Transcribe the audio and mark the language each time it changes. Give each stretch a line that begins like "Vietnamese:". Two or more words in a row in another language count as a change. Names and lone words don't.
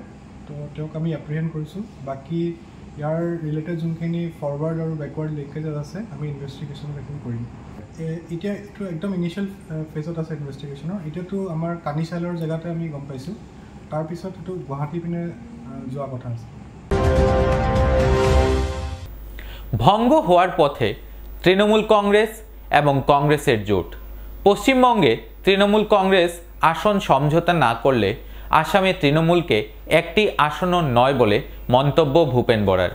Assamese: তো তেওঁক আমি এপ্ৰিহেণ্ড কৰিছোঁ। বাকী ইয়াৰ ৰিলেটেড যোনখিনি ফৰৱাৰ্ড আৰু
English: backward linkages
Assamese: আছে আমি ইনভেষ্টিগেশ্যন এইখিনি কৰিম। এতিয়া এইটো একদম ইনিচিয়েল ফেজত আছে ইনভেষ্টিগেশ্যনৰ। এতিয়াতো আমাৰ কানিশালৰ জেগাতে আমি গম পাইছোঁ, তাৰপিছত এইটো গুৱাহাটী পিনে যোৱা কথা আছে।
Bangla: ভঙ্গ হওয়ার পথে তৃণমূল কংগ্রেস এবং কংগ্রেসের জোট। পশ্চিমবঙ্গে তৃণমূল কংগ্রেস আসন সমঝোতা না করলে আসামে তৃণমূলকে একটি আসনও নয় বলে মন্তব্য ভূপেন বরার।